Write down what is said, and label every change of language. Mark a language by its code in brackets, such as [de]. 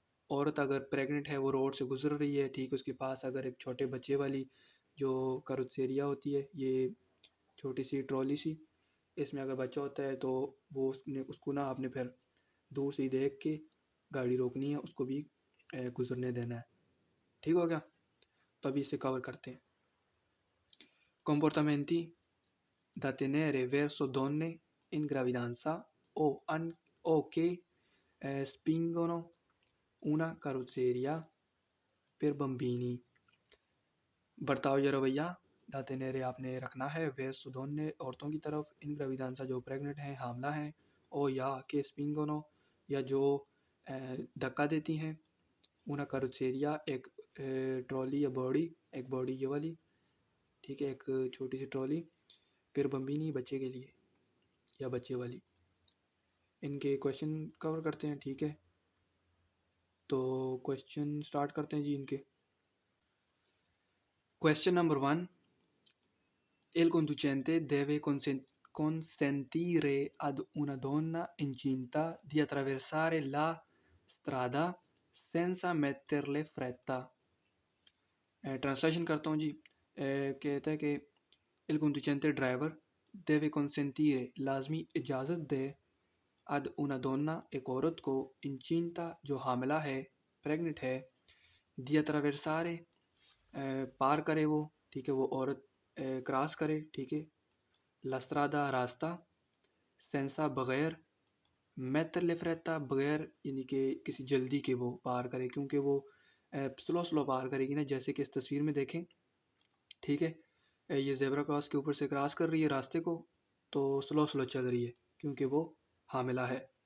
[ur] عورت اگر پریگننٹ ہے، وہ روڈ سے گزر رہی ہے، ٹھیک، اس کے پاس اگر ایک چھوٹے بچے والی جو کروسیریا ہوتی ہے، یہ چھوٹی سی ٹرالی سی، اس میں اگر بچہ ہوتا ہے تو وہ اس کو نا آپ نے پھر دور سے ہی دیکھ کے گاڑی روکنی ہے، اس کو بھی گزرنے دینا ہے. ٹھیک ہو گیا. تو ابھی اسے کور کرتے ہیں. [it] comportamenti da tenere verso donne in gravidanza o che spingono una carrozzeria per bambini. [ur] برتاؤ یا رویہ دا تینیرے آپ نے رکھنا ہے [it] verso donne [ur] عورتوں کی طرف، ان [it] gravidanza [ur] جو پریگننٹ ہیں، حاملہ ہیں، او یا کہ [it] spingono [ur] یا جو دھکا دیتی ہیں، [it] una carrozzeria [ur] ایک ٹرالی یا باڈی، ایک باڈی یہ والی، ٹھیک ہے، ایک چھوٹی سی ٹرالی، پھر بمبینی بچے کے لیے یا بچے والی. ان کے کویشچن کور کرتے ہیں. ٹھیک ہے، تو کویشچن سٹارٹ کرتے ہیں جی ان کے. Question number 1. [it] El conducente deve consentire ad una donna incinta di attraversare la strada senza metterle fretta. [ur] Translation کرتا ہوں جی. کہتا ہے کہ [it] il conducente [ur] driver [it] deve consentire [ur] لازمی اجازت دے [it] ad una donna [ur] ایک عورت کو انچینتا جو حاملہ ہے پریگنٹ ہے [it] di attraversare [ur] پار کرے وہ ٹھیک ہے وہ عورت کراس کرے ٹھیک ہے [it] la strada [ur] راستہ [it] senza [ur] بغیر [it] metterle fretta [ur] بغیر یعنی کہ کسی جلدی کے وہ پار کرے کیونکہ وہ سلو پار کرے گی نا جیسے کہ اس تصویر میں دیکھیں ٹھیک ہے یہ زیبرا کراس کے اوپر سے کراس کر رہی ہے راستے کو تو سلو چل رہی ہے کیونکہ وہ حاملہ ہے.